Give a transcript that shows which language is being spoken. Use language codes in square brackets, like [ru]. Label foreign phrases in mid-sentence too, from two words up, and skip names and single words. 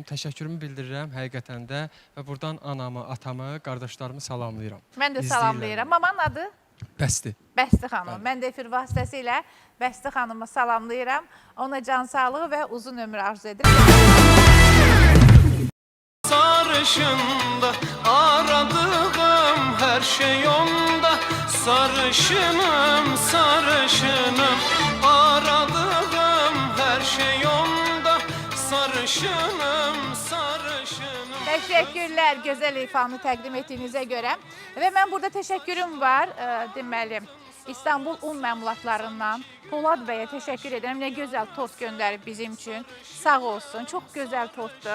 [az] Təşəkkürümü bildirirəm həqiqətən də və buradan anamı, atamı, qardaşlarımı salamlayıram. Mən də salamlayıram. Mamanın adı? Bəsdir. Bəsti xanım. Mən də efir vasitəsilə Bəsti xanımı salamlayıram. Ona can sağlığı və uzun ömür arzu edirəm. [tr] Sarışında aradığım her şey onda. Sarışınım, sarışınım, aradığım her şey onda. Sarışınım, sarışınım. [az] Təşəkkürlər gözəl ifanı təqdim etdiyinizə görə. Və mən burada təşəkkürüm var, deməli, İstanbul un məmulatlarından Polad bəyə təşəkkür edirəm. Nə gözəl tort göndərib bizim üçün. Sağ olsun. Çox gözəl tortdur.